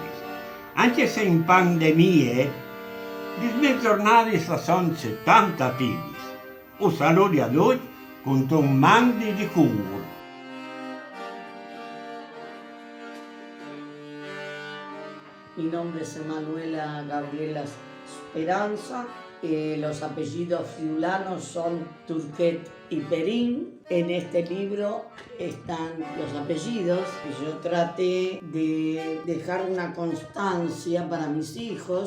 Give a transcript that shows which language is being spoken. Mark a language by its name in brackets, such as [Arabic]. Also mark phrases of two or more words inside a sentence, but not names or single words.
[Italian] Anche se in pandemie, le mie giornate sono 70 attive. Un saluto a tutti con un mandi di cuore. [Spanish] Mi nombre es Emanuela Gabriela Esperanza. Los apellidos friulanos son Turquet y Perín. En este libro están los apellidos. Yo traté de dejar una constancia para mis hijos.